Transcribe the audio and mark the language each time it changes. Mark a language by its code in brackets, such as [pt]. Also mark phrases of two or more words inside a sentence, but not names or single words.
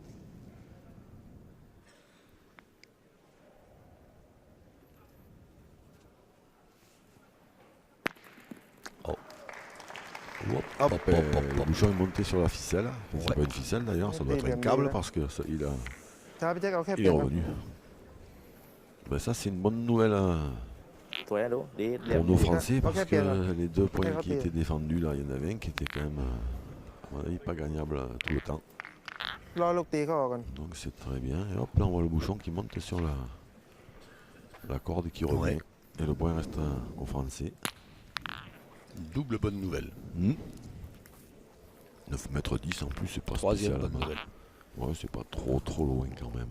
[fr] Oh. Hop, hop, hop, hop, Le hop. bouchon est monté sur la ficelle. Enfin, c'est Ouais. pas une ficelle d'ailleurs, ça doit être un Bien, câble bien. parce que ça, il [th] ถ้าพี่แจ็คเอาแค่เป [fr] est [th] ลี่ยนครับ [fr] revenu. Ben, ça c'est une bonne nouvelle hein, [th] สวยนะดูดีเรียบ [fr] pour nos Français Ok, parce que bien. les deux points Ok, qui bien. étaient défendus là, il y en avait un qui était quand même à mon avis pas gagnable tout le temps. [th] รอลูกตีเขาออกก่อน [fr] Donc c'est très bien. Et hop là on voit le bouchon qui monte sur la corde qui revient. Ouais. Et le point reste aux Français. Double bonne nouvelle. 9 mètres 10 en plus, c'est pas Troisième spécialement. bonne nouvelle. Ouais, c'est pas trop loin quand même.